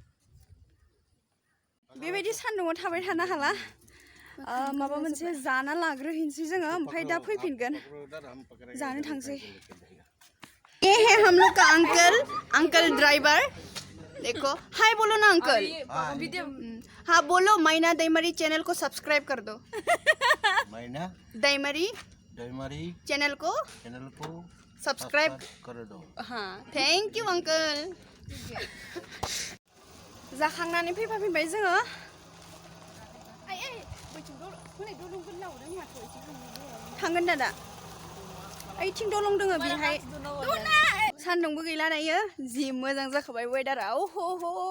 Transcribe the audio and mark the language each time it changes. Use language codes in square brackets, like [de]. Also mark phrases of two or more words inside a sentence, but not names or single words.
[brx] बेबायदि सान्दुङाव थाबाय थानो हाला माबा मोनसे जाना लाग्रोहैनोसै जोङो ओमफ्राय दा फैफिनगोन जानो थांसै [hi] ये है हम लोग का अंकल ड्राइवर देखो हाय बोलो ना अंकल हाँ बोलो मैना दैमरी चैनल को सब्सक्राइब कर दो मैना दैमरी चैनल को सब्सक्राइब कर दो [brx] हाँ [en] thank you uncle [brx] जाखांनानै फैफिनबाय जोङो थांगोन दादा ओइथिं दलं दोङो बेहाय सान्दुंबो गैला दायो जि मोजां जाखाबाय वेदारा ओहो